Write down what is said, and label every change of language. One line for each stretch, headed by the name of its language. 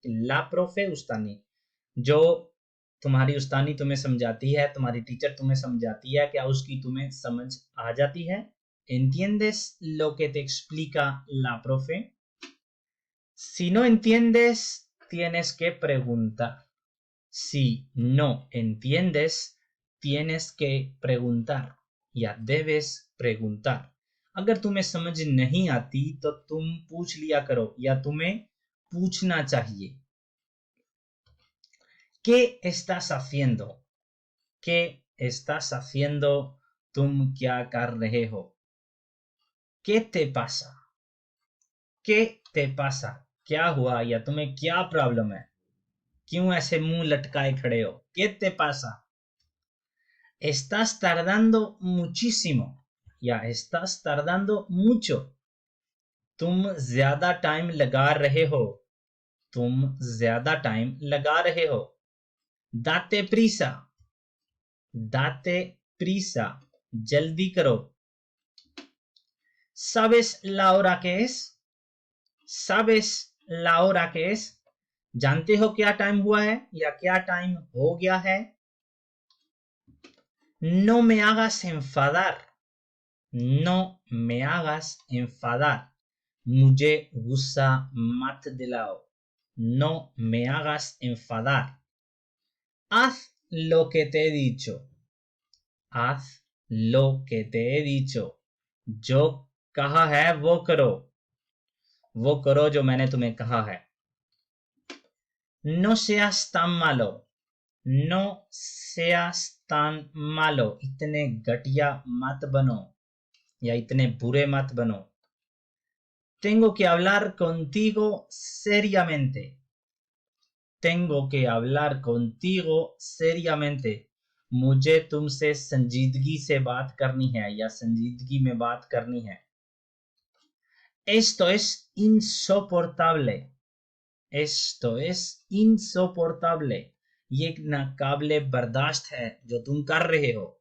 Spanish: ला प्रोफे
Hindi: उस्तानी, जो तुम्हारी उस्तानी तुम्हें समझाती है, तुम्हारी टीचर तुम्हें समझाती है, क्या उसकी तुम्हें समझ आ जाती है।
Spanish: entiendes lo que te explica la profe। Si no entiendes, tienes que preguntar. Si no entiendes, tienes que preguntar या debes preguntar.
Hindi: अगर तुम्हें समझ नहीं आती तो तुम पूछ लिया करो या तुम्हें पूछना चाहिए.
Spanish: ¿Qué estás haciendo? ¿Qué estás haciendo?
Hindi: तुम क्या कर रहे हो?
Spanish: ¿Qué te pasa? ¿Qué te pasa?
Hindi: क्या हुआ या तुम्हें क्या प्रॉब्लम है? क्यों ऐसे मुंह लटकाए खड़े हो?
Spanish: ¿Qué te pasa? Estás tardando muchísimo या estás tardando mucho.
Hindi: तुम ज्यादा टाइम लगा रहे हो. तुम ज्यादा टाइम लगा रहे हो.
Spanish: Date prisa. Date prisa.
Hindi: जल्दी करो.
Spanish: ¿Sabes la hora que es? ¿Sabes la hora que es?
Hindi: जानते हो क्या टाइम हुआ है या क्या टाइम हो गया है?
Spanish: No me hagas enfadar. No me hagas enfadar.
Hindi: मुझे गुस्सा मत दिलाओ.
Spanish: No me hagas enfadar. Haz lo que te he dicho. Haz lo que te he dicho.
Hindi: जो कहा है वो करो. वो करो जो मैंने तुम्हें कहा है.
Spanish: No seas tan malo. No seas tan malo.
Hindi: इतने घटिया मत बनो या इतने बुरे मत बनो.
Spanish: Tengo que hablar contigo seriamente. Tengo que hablar contigo seriamente.
Hindi: मुझे तुमसे संजीदगी से बात करनी है या संजीदगी में बात करनी है.
Spanish: Esto es insoportable. Esto es insoportable.
Hindi: ये नाकाबिले बर्दाश्त है जो तुम कर रहे हो.